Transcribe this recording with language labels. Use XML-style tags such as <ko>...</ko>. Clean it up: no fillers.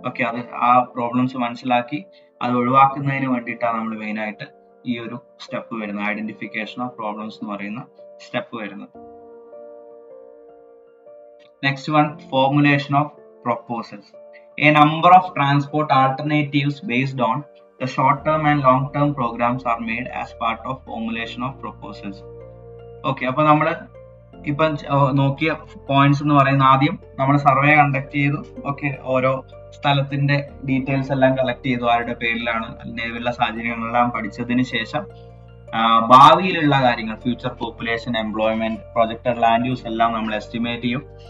<ml>അത് ആ പ്രോബ്ലംസ് മനസ്സിലാക്കി അത് ഒഴിവാക്കുന്നതിന് വേണ്ടിയിട്ടാണ് നമ്മൾ മെയിൻ ആയിട്ട് ഈ ഒരു സ്റ്റെപ്പ് വരുന്നത്, ഐഡന്റിഫിക്കേഷൻ ഓഫ് പ്രോബ്ലംസ് എന്ന് പറയുന്ന സ്റ്റെപ്പ് വരുന്നത്.</ml> <en>Next one, formulation of proposals. A number of transport alternatives based on the short term and long term programs are made as part of formulation of proposals.</en> <ml>അപ്പൊ നമ്മൾ ഇപ്പൊ നോക്കിയ points എന്ന് പറയുന്ന, ആദ്യം നമ്മൾ സർവേ കണ്ടക്ട് ചെയ്തു. ഓരോ സ്ഥലത്തിന്റെ ഡീറ്റെയിൽസ് എല്ലാം കളക്ട് ചെയ്തു, ആരുടെ പേരിലാണ്, നിലവിലുള്ള സാഹചര്യങ്ങളെല്ലാം പഠിച്ചതിന് ശേഷം ഭാവിയിലുള്ള കാര്യങ്ങൾ, future population, employment, projected land use എല്ലാം നമ്മൾ എസ്റ്റിമേറ്റ് ചെയ്യും.</ml>